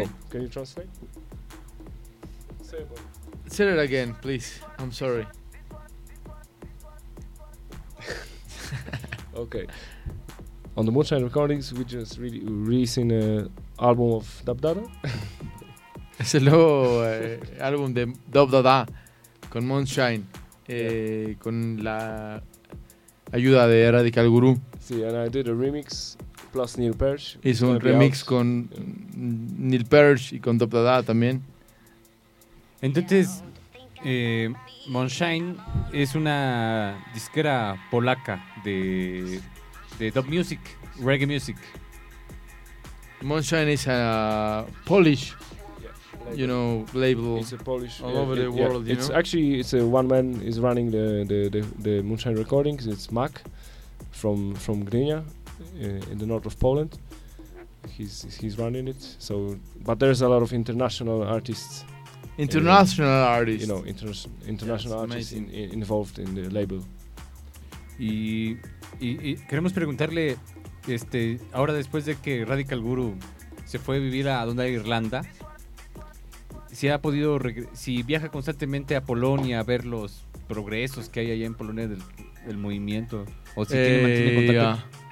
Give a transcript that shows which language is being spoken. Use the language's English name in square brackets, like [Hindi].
[English] Well. Can you translate? Say it again, please. I'm sorry. Okay. On the Moonshine Recordings, we just really releasing a album of Dub Dada. [Spanish] Es el nuevo álbum de Dub Dada con Moonshine, con la ayuda de Radical Guru. [English] Sí, and I did a remix plus Neil Peart. [Spanish] Hizo un remix out. Con Neil Peart y con Dub Dada también. Entonces, Moonshine es una disquera polaca de dub music, reggae music. [English] Moonshine is a Polish, you know, label. It's a Polish all over the world. It's you know? Actually it's a one man is running the Moonshine recordings. It's Mac from Gdynia in the north of Poland. He's running it. So, but there's a lot of international artists. International artists. You know, international yes, artists involved in the label. [Spanish] Y queremos preguntarle, ahora después de que Radical Guru se fue a vivir a donde hay Irlanda, si ha podido, si viaja constantemente a Polonia a ver los progresos que hay allá en Polonia del movimiento, o si tiene contacto.